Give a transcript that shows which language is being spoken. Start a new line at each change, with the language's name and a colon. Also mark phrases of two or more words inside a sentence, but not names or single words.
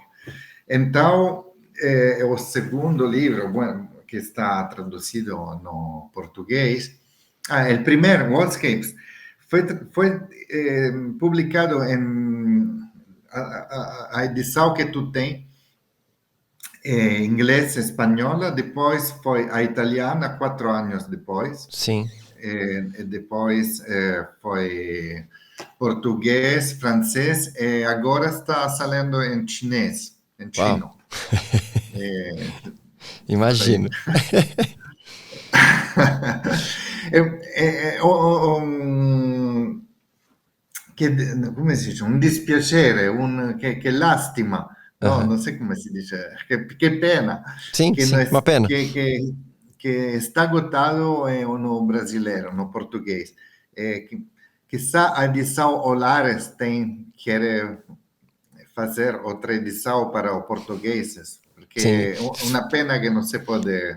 Portuguese: Então, o segundo livro, que está traduzido no português, o primeiro, Wordscapes, foi publicado a edição que tu tem em inglês e espanhola, depois foi a italiana 4 anos depois. Sim. E depois foi português, francês, e agora está saindo em chinês, em chino. Imagino.
Italian: Come si dice? Un dispiacere, che lastima, no? Non so come si dice, che pena.
Portuguese: Sim, que sim, uma pena. Que está agotado no brasileiro, no português. Quizá a edição Olares quer fazer outra edição para os portugueses, porque é uma pena que não se pode...